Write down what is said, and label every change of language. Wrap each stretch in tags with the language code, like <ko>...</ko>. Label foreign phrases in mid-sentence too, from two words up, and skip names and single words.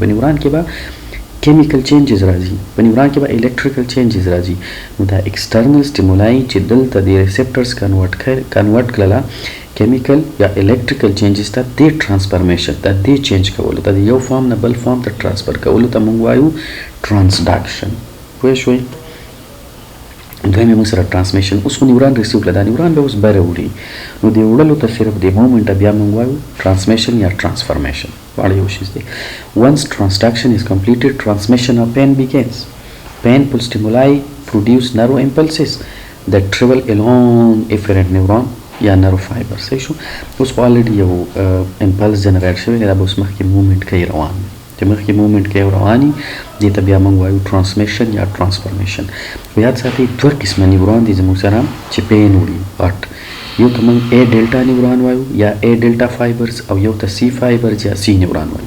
<ps>په نیوران کې به</ps> <en>chemical changes</en> <ps>راځي، په نیوران کې به</ps> <en>electrical changes</en> <ps>راځي، نو دا</ps> <en>external stimuli</en> <ps>چې دلته د ریسپټرز کنورټ کړله کیمیکل یا</ps> <en>electrical changes</en> <ps>ته، دې ټرانسفرمیشن ته، دې چینج کولو ته، د یو فارم نه بل فارم ته ټرانسفر کولو ته موږ وایو ټرانسډکشن. پوه شوئ؟ دویم موږ سره ټرانسمیشن. اوس خو نیوران ریسیو کړه، دا نیوران به اوس بره وړي، نو د وړلو ته صرف د مومنټ بیا موږ وایو ټرانسمیشن یا ټرانسفرمیشن، واړه یو شیز دی.</ps> <en>once transduction is completed, transmission of pain begins. Painful stimuli produce nerve impulses that travel along efferent neuron یا nerve fibers.</en> <ps>صحیح شو؟ اوس خو already یو</ps> <en>impulse generate</en> <ps>شوی دی، دا به اوس مخکې مومنټ کوي روان، چې مخکې مومنټ کوي رواني، دې ته بیا موږ وایو ټرانسمیشن یا ټرانسفرمیشن. خو یاد ساتئ دوه قسمه نیورون دي زموږ سره چې پین وړي غټ، یو ته موږ</ps> <en>A delta neuron</en> <ps>وایو یا</ps> <en>A delta fibers,</en> <ps>او یو ته</ps> <en>C fibers</en> <ps>یا</ps> <en>C neuron</en> <ps>وایو.</ps>